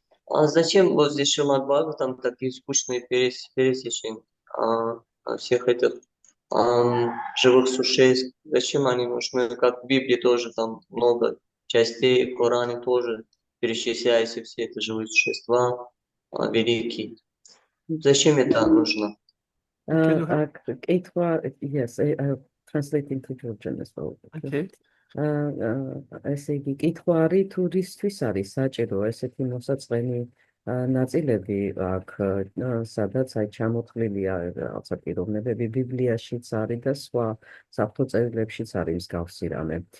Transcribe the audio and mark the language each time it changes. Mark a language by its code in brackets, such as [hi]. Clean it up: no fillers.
[ru] А зачем вот здесь Шримад Бхагаватам такие скучные пересечения всех этих живых существ? Зачем они нужны? Как в Библии тоже там много частей, в Коране тоже перечисляются все это живые существа великие. Зачем это нужно? [en] Can you help? კითხვა, yes, I translate into Georgian as well. Okay. [ka] ესე იგი, კითხვა არის თუ რისთვის არის საჭირო ესეთი მოსაწყენი ნაწილები აქ, სადაც აი ჩამოთვლილია რაღაცა პიროვნებები, ბიბლიაშიც არის და სხვა საღვთო წერილებშიც არის მსგავსი რამე.